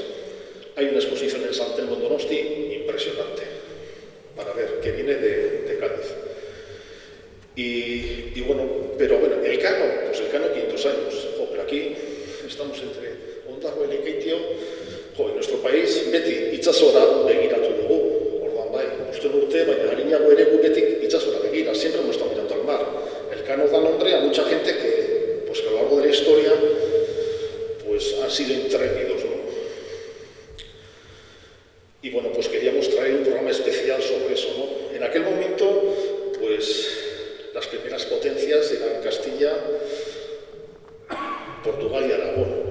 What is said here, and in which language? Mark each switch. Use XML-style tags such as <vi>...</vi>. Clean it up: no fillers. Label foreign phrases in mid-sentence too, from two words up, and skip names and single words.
<es>Hay una exposición en San Telmo Donosti impresionante, para ver, que viene de Cádiz. Y bueno, el Cano, pues el Cano 500 años, pero aquí estamos entre Ondarroa y Lekeitio, en nuestro país,</es> <eu>beti itsasora begiratu dugu, orduan bai, uste urte, baina harinago ere gu beti itsasora begira,</eu> <es>siempre hemos estado mirando al mar. El Cano da nombre a mucha gente que a lo largo de la historia, pues han sido intrépidos, ¿no? Y bueno, pues queríamos traer un programa especial sobre eso, ¿no? En aquel momento, pues las primeras potencias eran Castilla, Portugal y Aragón.</es>